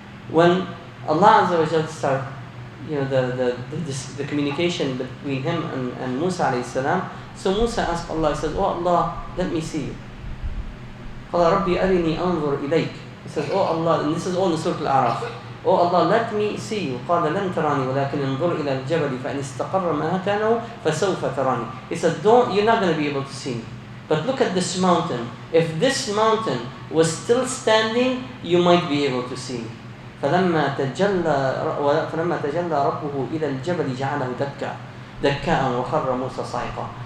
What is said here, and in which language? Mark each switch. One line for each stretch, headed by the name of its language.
English: When Allah Azza wa Jal started, the communication between him and Musa alayhi salam, so Musa asked Allah, he says, oh Allah, let me see you.
Arabic: قال ربي أرني أنظر إليك.
English: He says, oh Allah, and this is all in Surah Al-A'raf. Oh Allah, let me see you.
Arabic: قال لن تراني ولكن انظر إلى الجبل فإن استقر مكانه فسوف تراني.
English: He said, you're not going to be able to see me. But look at this mountain. If this mountain was still standing, you might be able to see.
Arabic: فلما تجلى ربه إلى الجبل جعله دكاء وخر موسى صعقا.